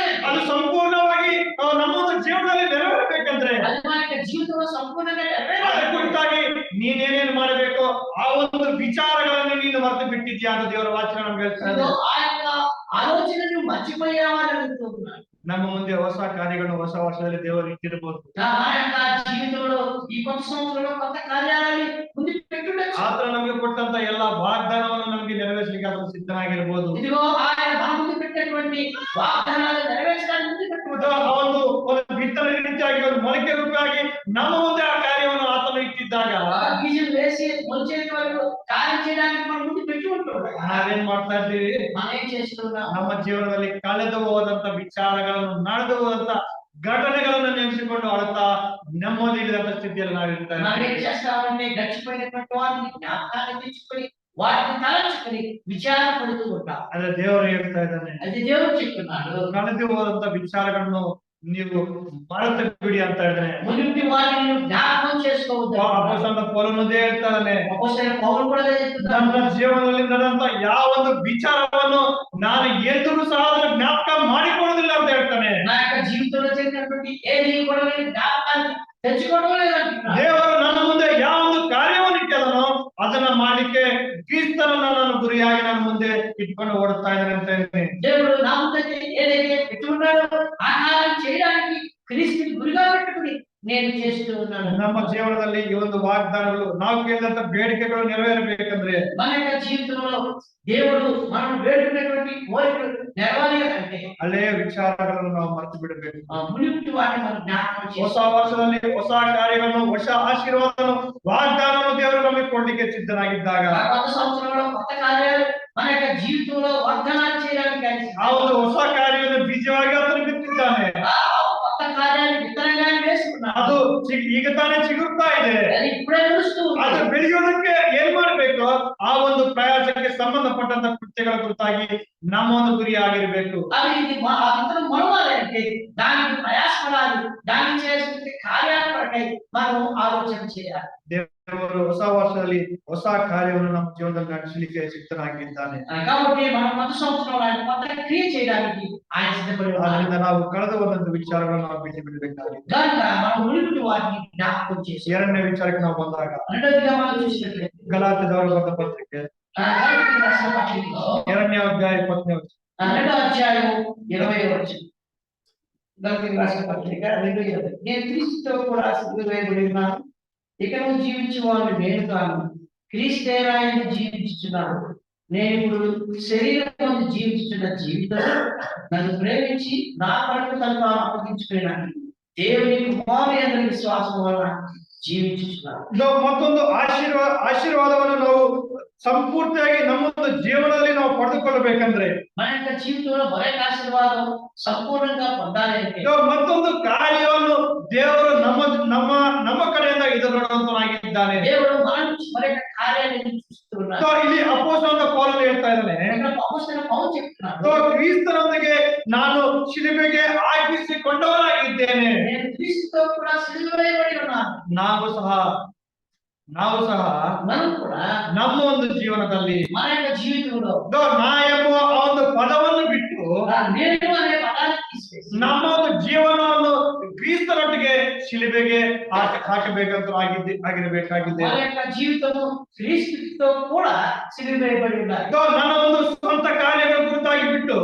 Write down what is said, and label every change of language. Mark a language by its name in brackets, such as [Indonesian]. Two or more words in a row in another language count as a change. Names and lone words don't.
[Kannada] ಅದು ಸಂಪೂರ್ಣವಾಗಿ ನಮ್ಮ ಒಂದು ಜೀವನದಲ್ಲಿ ನೆರವೇರಬೇಕಂದ್ರೆ, [Telugu] అది మన యొక్క జీవితంలో సంపూర్ణంగా [Kannada] ಅದರ [Telugu] నెరవేరాలి. [Kannada] ಕುರಿತಾಗಿ ನೀನೇನೇನು ಮಾಡಬೇಕು ಆ ಒಂದು ವಿಚಾರಗಳನ್ನು ನೀನು ಮರೆತು ಬಿಟ್ಟಿದ್ಯಾ ಅಂತ ದೇವರ ವಾಕ್ಯ ನಮ್ಗೆ ಹೇಳ್ತಾ ಇದೆ. [Telugu] ఇదిగో ఆ యొక్క ఆలోచనను మర్చిపోయావా అని అడుగుతున్నాడు. [Kannada] ನಮ್ಮ ಮುಂದೆ ಹೊಸ ಕಾರ್ಯಗಳನ್ನು ಹೊಸ ವರ್ಷದಲ್ಲಿ ದೇವರು ಇಟ್ಟಿರಬಹುದು. [Telugu] నా యొక్క జీవితంలో ఈ కొత్త సంవత్సరంలో కొత్త కార్యాలని ముందు పెట్టుండొచ్చు. [Kannada] ಆತನು ನಮಗೆ ಕೊಟ್ಟಂತ ಎಲ್ಲಾ ವಾಗ್ದಾನವನ್ನು ನಮಗೆ ನೆರವೇರಿಸಲಿಕ್ಕೆ ಆತನು ಸಿದ್ಧನಾಗಿರಬಹುದು. [Telugu] ఇదిగో ఆయన మన ముందు పెట్టినటువంటి వాగ్దానాలు నెరవేర్చడానికి ముందు పెట్టుకుంటాడు. [Kannada] ಆ ಒಂದು ಬಿತ್ತನೆ ರೀತಿಯಾಗಿ ಒಂದು ಮೊಳಕೆ ರೂಪವಾಗಿ ನಮ್ಮ ಮುಂದೆ ಆ ಕಾರ್ಯವನ್ನು ಆತನು ಇಟ್ಟಿದ್ದಾಗ, [Telugu] బీజం వేసి మొలిచేంత వరకు కార్యం చేయడానికి మన ముందు పెట్టి ఉంటాడు. [Kannada] ನಾವೇನ್ ಮಾಡ್ತಾ ಇದ್ದೀವಿ? [Telugu] మనం ఏం చేస్తున్నాం? [Kannada] ನಮ್ಮ ಜೀವನದಲ್ಲಿ ಕಳೆದು ಹೋದಂತ ವಿಚಾರಗಳನ್ನು, ನಡೆದು ಹೋದಂತ ಘಟನೆಗಳನ್ನು ನೆನೆಸಿಕೊಂಡು ಅಳುತ್ತಾ ನೆಮ್ಮದಿ ಇಲ್ಲದಂತ ಸ್ಥಿತಿಯಲ್ಲಿ ನಾವಿರ್ತಾರೆ. [Telugu] మనం ఏం చేస్తామంటే గడిచిపోయినటువంటి వాటిని జ్ఞాపకాన్ని తెచ్చుకొని వాటిని తలంచుకొని విచారణ పడుతూ ఉంటాం. [Kannada] ಆದ್ರೆ ದೇವರು ಹೇಳ್ತಾ ಇದ್ದಾನೆ, [Telugu] అది దేవుడు చెప్తున్నాడు. [Kannada] ಕಳೆದು ಹೋದಂತ ವಿಚಾರಗಳನ್ನು ನೀವು ಮರೆತು ಬಿಡಿ ಅಂತ ಹೇಳಿದ್ರೆ, [Telugu] మునుపటి వాటిని జ్ఞాపకం చేసుకోవద్దు. [Kannada] ಅಪೊಸ್ತಲ ಪೌಲನುದೇ ಹೇಳ್ತಾನೆ, [Telugu] అపొస్తలుడైన పౌలు కూడా అదే చెప్తున్నాడు. [Kannada] ನನ್ನ ಜೀವನದಲ್ಲಿ ನಡೆದಂತ ಯಾವ ಒಂದು ವಿಚಾರವನ್ನು ನಾನು ಎಂದಿಗೂ ಸಹ ಅದನ್ನು ಜ್ಞಾಪಕ ಮಾಡಿಕೊಳ್ಳುವುದಿಲ್ಲ ಅಂತ ಹೇಳ್ತಾನೆ. [Telugu] నా యొక్క జీవితంలో జరిగినటువంటి ఏది కూడా నేను జ్ఞాపకాన్ని తెచ్చుకోవడం లేదంటున్నాడు. [Kannada] ದೇವರು ನನ್ನ ಮುಂದೆ ಯಾವ ಒಂದು ಕಾರ್ಯವನ್ನು ಇಟ್ಟಿದನೋ ಅದನ್ನ ಮಾಡ್ಲಿಕ್ಕೆ ಕ್ರಿಸ್ತನನ್ನ ನಾನು ಗುರಿಯಾಗಿ ನನ್ನ ಮುಂದೆ ಇಟ್ಕೊಂಡು ಓಡುತ್ತಾ ಇದ್ದೇನೆ ಅಂತ ಹೇಳ್ತೀನಿ. [Telugu] దేవుడు నా ముందు ఏదైతే పెట్టుకున్నాడో ఆ కార్యం చేయడానికి క్రీస్తుని గురిగా పెట్టుకుని నేను చేస్తూ ఉన్నాను. చెప్తున్నాను. [Kannada] ನಮ್ಮ ಜೀವನದಲ್ಲಿ ಈ ಒಂದು ವಾಗ್ದಾನಗಳು ನಾವು ಕೇಳಿದಂತ ಬೇಡಿಕೆಗಳು ನೆರವೇರಬೇಕಂದ್ರೆ [Telugu] మన యొక్క జీవితంలో దేవుడు మనం వేడుకునేటువంటి కోరికలు నెరవేరాలంటే [Kannada] ಹಳೆಯ ವಿಚಾರಗಳನ್ನು ನಾವು ಮರೆತು ಬಿಡಬೇಕು. [Telugu] మునుపటి వాటిని మనం జ్ఞాపకం [Kannada] ಹೊಸ [Telugu] చేసుకోవాలి. [Kannada] ವರ್ಷದಲ್ಲಿ ಹೊಸ ಕಾರ್ಯಗಳನ್ನು ಹೊಸ ಆಶೀರ್ವಾದವನ್ನು ವಾಗ್ದಾನವನ್ನು ದೇವರು ನಮಗೆ ಕೊಡ್ಲಿಕ್ಕೆ ಸಿದ್ಧನಾಗಿದ್ದಾಗ [Telugu] కొత్త సంవత్సరంలో కొత్త కార్యాలు మన యొక్క జీవితంలో వాగ్దానాలు చేయడానికి ఆయన [Kannada] ಆ ಒಂದು ಹೊಸ ಕಾರ್ಯವನ್ನು ಬೀಜವಾಗಿ ಆತನು ಬಿತ್ತಿದ್ದಾನೆ. [Telugu] ఆ కొత్త కార్యాలు విత్తనంగా వేసుకున్నాడు. [Kannada] ಅದು ಈಗ ತಾನೇ ಚಿಗುರ್ತಾ ಇದೆ. [Telugu] అది ఇప్పుడే నడుస్తూ ఉంది. [Kannada] ಅದು ಬೆಳೆಯೋದಕ್ಕೆ ಏನ್ ಮಾಡ್ಬೇಕು? ಆ ಒಂದು ಪ್ರಯಾಸಕ್ಕೆ ಸಂಬಂಧಪಟ್ಟಂತ ಕೃತ್ಯಗಳ ಕುರಿತಾಗಿ ನಮ್ಮ ಒಂದು ಗುರಿ ಆಗಿರ್ಬೇಕು. [Telugu] అది ఇది అందరం మనవాలి అంటే దానికి ప్రయాసపడాలి. దానికి చేసే కార్యాలు పడతాయి. మనం ఆలోచన చేయాలి. [Kannada] ದೇವರು ಹೊಸ ವರ್ಷದಲ್ಲಿ ಹೊಸ ಕಾರ್ಯವನ್ನು ನಮ್ಮ ಜೀವನದಲ್ಲಿ ನಡೆಸಲಿಕ್ಕೆ ಸಿದ್ಧನಾಗಿದ್ದಾನೆ. [Telugu] కాబట్టి మనం కొత్త సంవత్సరంలో ఆయన కొత్త క్రియ చేయడానికి ఆయన సిద్ధపడి ఉన్నారు. [Kannada] ಆದ್ರಿಂದ ನಾವು ಕಳೆದ ಹೋದಂತ ವಿಚಾರಗಳನ್ನು ನಾವು ಬಿಟ್ಟು ಬಿಡಬೇಕಾಗಿದೆ. [Telugu] కనుక మనం మునుపటి వాటిని జ్ఞాపకం చేసి [Kannada] ಎರಡನೇ ವಿಚಾರಕ್ಕೆ ನಾವು ಬಂದಾಗ [Telugu] రెండోదిగా మనం చూసినట్లయితే [Kannada] ಗಲಾತ್ಯದವರು ಬರೆದ ಪತ್ರಿಕೆ [Telugu] గలతీయులకు రాసిన పత్రికలో [Kannada] 2ನೇ అధ్ಯಾಯ 20ನೇ ವಚನ. [Telugu] 2వ అధ్యాయం 20వ వచనం. గలతీయులకు రాసిన పత్రిక 2:20. నేను క్రీస్తుతో కూడా సిలువ వేయబడి ఉన్నాను. ఇకను జీవించువాడు నేను కాను, క్రీస్తే నాయందు జీవించుచున్నాడు. నేను ఇప్పుడు శరీరం జీవించుతున్న జీవితం నన్ను ప్రేమించి నా కొరకు తను తాను అప్పగించుకున్నాను. దేవుని కుమారుని యందు విశ్వాసం వలన జీవించుచున్నాడు. [Kannada] ಇದು ಮತ್ತೊಂದು ಆಶೀರ್ವಾದವನ್ನು ನಾವು ಸಂಪೂರ್ತಿಯಾಗಿ ನಮ್ಮ ಒಂದು ಜೀವನದಲ್ಲಿ ನಾವು ಪಡೆದುಕೊಳ್ಳಬೇಕಂದ್ರೆ [Telugu] మన యొక్క జీవితంలో మరొక ఆశీర్వాదం సంపూర్ణంగా పొందాలి అంటే [Kannada] ಇದು ಮತ್ತೊಂದು ಕಾರ್ಯವನ್ನು ದೇವರು ನಮ್ಮ ನಮ್ಮ ನಮ್ಮ ಕಡೆಯಿಂದ ಎದುರುಗೊಳ್ಳುವಂತನಾಗಿದ್ದಾನೆ. [Telugu] దేవుడు మన నుంచి మరొక కార్యాన్ని చూస్తున్నాడు. [English] So, [Kannada] ಇಲ್ಲಿ ಅಪೊಸ್ತಲನಾದ ಪೌಲನು ಹೇಳ್ತಾ ಇದ್ದಾನೆ, [Telugu] ఇక్కడ అపొస్తలుడైన పౌలు చెప్తున్నాడు, [English] So, [Kannada] ಕ್ರಿಸ್ತನೊಂದಿಗೆ ನಾನು ಶಿಲುಬೆಗೆ ಹಾಕಿಸಿಕೊಂಡವನಾಗಿದ್ದೇನೆ. [Telugu] నేను క్రీస్తుతో కూడా సిలువ వేయబడి ఉన్నాను. [Kannada] ನಾವು ಸಹ [Telugu] మనం కూడా [Kannada] ನಮ್ಮ ಒಂದು ಜೀವನದಲ್ಲಿ [Telugu] మన యొక్క జీవితంలో [Kannada] ನಾ ಎಂಬ ಆ ಒಂದು ಪದವನ್ನು ಬಿಟ್ಟು [Telugu] నేను అనే పదాన్ని తీసివేసి [Kannada] ನಮ್ಮ ಒಂದು ಜೀವನವನ್ನು ಕ್ರಿಸ್ತನೊಟ್ಟಿಗೆ ಶಿಲುಬೆಗೆ ಹಾಕಬೇಕಂತ ಆಗಿರಬೇಕಾಗಿದೆ. [Telugu] మన యొక్క జీవితము క్రీస్తుతో కూడా సిలువ వేయబడి ఉండాలి. [Kannada] ನನ್ನ ಒಂದು ಸ್ವಂತ ಕಾರ್ಯಗಳ ಕುರಿತಾಗಿ ಬಿಟ್ಟು